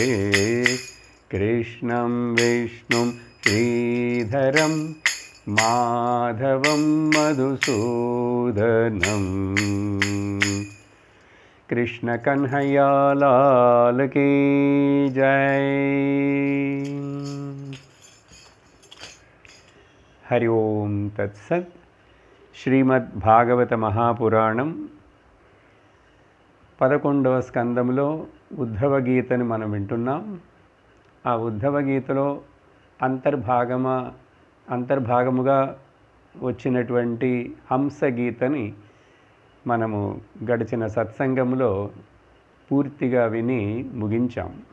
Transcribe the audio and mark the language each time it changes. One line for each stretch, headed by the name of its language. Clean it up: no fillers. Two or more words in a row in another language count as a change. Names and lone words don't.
Sanskrit: कृष्णं विष्णुं श्रीधरं माधवं मधुसूदनं।
Hindi: कृष्ण कन्हैया लाल की जय।
Sanskrit: हरि ओम तत्सत्।
Telugu: శ్రీమద్భాగవత మహాపురాణం 11వ స్కందములో ఉద్ధవ గీతని మనం వింటున్నాం. ఆ ఉద్ధవ గీతలో అంతర్భాగముగా వచ్చినటువంటి హంస గీతని మనము గడిచిన సత్సంగంలో పూర్తిగా విని ముగించాం.